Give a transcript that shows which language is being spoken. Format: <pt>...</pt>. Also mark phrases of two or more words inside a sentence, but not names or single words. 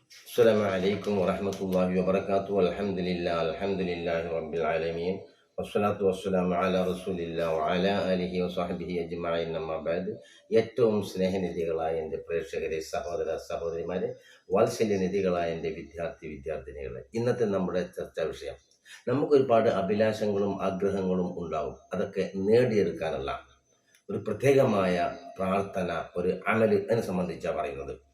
<ar>السلام عليكم ورحمة الله وبركاته. الحمد لله رب العالمين والصلاة والسلام على رسول الله وعلى آله وصحبه أجمعين. أما بعد,</ar> <ml>ഏറ്റവും സ്നേഹനിധികളായ എൻ്റെ പ്രേക്ഷകരെ, സഹോദര സഹോദരിമാരെ, വാത്സല്യനിധികളായ എൻ്റെ വിദ്യാർത്ഥിനികളെ, ഇന്നത്തെ നമ്മുടെ ചർച്ചാ വിഷയം, നമുക്കൊരുപാട് അഭിലാഷങ്ങളും ആഗ്രഹങ്ങളും ഉണ്ടാവും. അതൊക്കെ നേടിയെടുക്കാനുള്ള ഒരു പ്രത്യേകമായ പ്രാർത്ഥന, ഒരു അമല് അതിനെ സംബന്ധിച്ചാണ് പറയുന്നത്.</ml>